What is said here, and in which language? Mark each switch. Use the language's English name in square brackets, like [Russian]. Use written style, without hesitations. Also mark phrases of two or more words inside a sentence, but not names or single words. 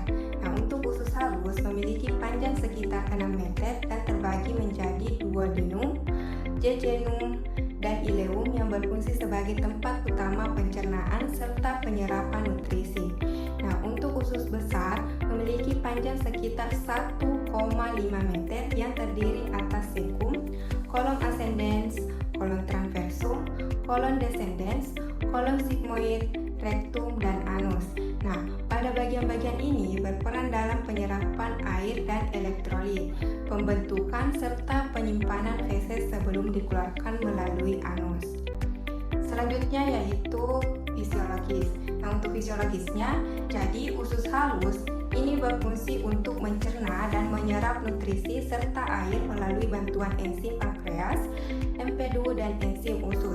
[Indonesian] Nah, untuk usus halus memiliki panjang sekitar 6 meter dan terbagi menjadi duodenum, jejunum, dan ileum yang berfungsi sebagai tempat utama pencernaan serta penyerapan nutrisi. Nah, untuk usus besar memiliki panjang sekitar 1,5 meter yang terdiri atas cecum, kolon ascendens, kolon transversum, kolon descendens, kolon sigmoid, rectum, dan anus. Nah, pada bagian-bagian ini berperan dalam penyerapan air dan elektrolit, pembentukan serta penyimpanan feses sebelum dikeluarkan melalui anus. Selanjutnya yaitu fisiologis. Nah, untuk fisiologisnya, jadi usus halus ini berfungsi untuk mencerna dan menyerap nutrisi serta air melalui bantuan enzim pankreas, empedu, dan enzim usus.